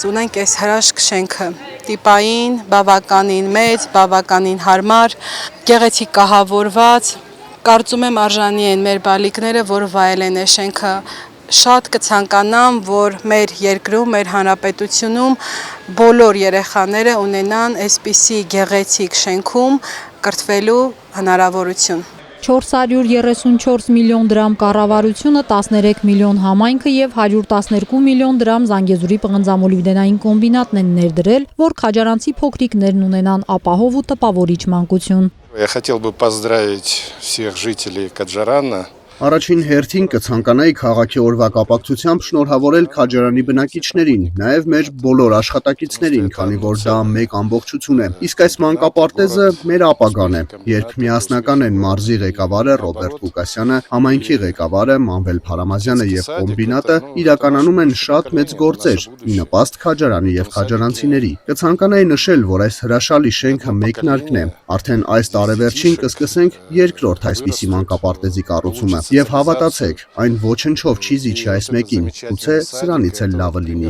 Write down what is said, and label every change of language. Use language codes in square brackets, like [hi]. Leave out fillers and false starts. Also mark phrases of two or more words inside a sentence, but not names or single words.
[hy] ունենք այս հրաշք շենքը, տիպային, բավականին մեծ, բավականին հարմար, գեղեցիկ կահավորված։ Կարծում եմ արժանի են մեր բալիկները, որ վայելեն այս շենքը։ Շատ կցանկանամ, որ մեր երկրում, մեր հանրապետությունում բոլոր երեխաները ունենան այսպիսի գեղեցիկ շենքում կրթվելու հնարավորություն։ 434 միլիոն դրամ կառավարությունը, 13 միլիոն համայնքը եւ 112 միլիոն դրամ Զանգեզուրի պղնձամոլիբդենային կոմբինատն են ներդրել, որ քաջարանցի փոքրիկներն ունենան ապահով ու տպավորիչ մանկություն։ [ru] Я хотел бы поздравить всех жителей Каджарана. [hy] Առաջին հերթին կցանկանայի քաղաքի օրվա կապակցությամբ շնորհավորել Քաջարանի բնակիչներին, նաև մեր բոլոր աշխատակիցներին, քանի որ դա մեկ ամբողջություն է։ Իսկ այս մանկապարտեզը մեր ապագան է, երբ միասնական են մարզի ղեկավարը Ռոբերտ Ղուկասյանը, համայնքի ղեկավարը Մանվել Փարամազյանը եւ կոմբինատը իրականում են շատ մեծ գործեր՝ ի նպաստ Քաջարանի եւ քաջարանցիների։ Կցանկանայի նշել, որ այս հրաշալի շենքը մեկնարկն է։ Արդեն այս տարեվերջին կսկսենք երկրորդ այսպիսի մանկապարտեզի կառուցումը։ Եվ հավատացեք, այն ոչնչով չի զիջի այս մեկին, գուցե սրանից էլ լավը լինի։